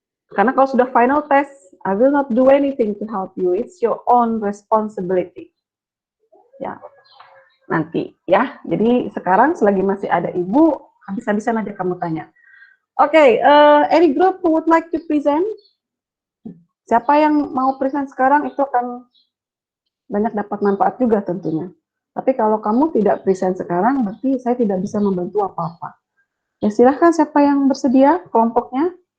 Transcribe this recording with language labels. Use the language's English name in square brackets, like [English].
[Indonesian] Karena kalau sudah final test, [English] I will not do anything to help you. It's your own responsibility. [Indonesian] Ya, nanti ya. Jadi sekarang selagi masih ada ibu, habis-habisan aja kamu tanya. [English] Oke, any group who would like to present? [Indonesian] Siapa yang mau present sekarang itu akan banyak dapat manfaat juga tentunya. Tapi kalau kamu tidak present sekarang, berarti saya tidak bisa membantu apa-apa. Ya silahkan siapa yang bersedia kelompoknya.